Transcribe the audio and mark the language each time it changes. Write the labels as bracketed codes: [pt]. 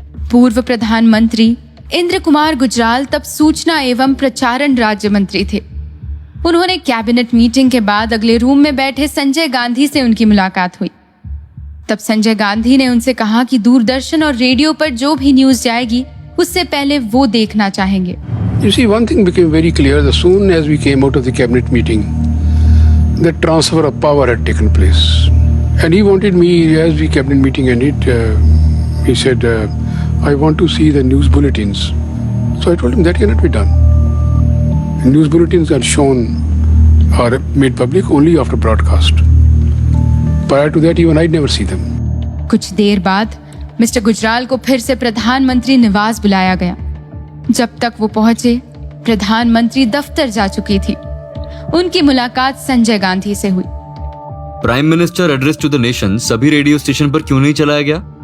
[hi] पूर्व प्रधानमंत्री इंद्र कुमार गुजराल तब सूचना एवं प्रचारण राज्य मंत्री थे। उन्होंने कैबिनेट मीटिंग के बाद अगले रूम में बैठे संजय गांधी से उनकी मुलाकात हुई। तब संजय गांधी ने उनसे कहा कि दूरदर्शन और रेडियो पर जो भी न्यूज जाएगी उससे पहले वो देखना चाहेंगे। [en] You see, one thing became very clear as soon as we came out of the cabinet meeting. The transfer of power had taken place, and he wanted me, as the cabinet meeting ended, he said, I want to see the news bulletins. So I told him that cannot be done. The news bulletins are shown, are made public only after broadcast. Prior to that, even I'd never see them. [hi] कुछ देर बाद mister Gujral को फिर से प्रधानमंत्री निवास बुलाया गया। जब तक वो पहुंचे, प्रधानमंत्री दफ्तर जा चुकी थी। उनकी मुलाकात संजय गांधी से हुई। [en] prime minister address to the nation [hi] सभी रेडियो स्टेशन पर क्यों नहीं चलाया गया?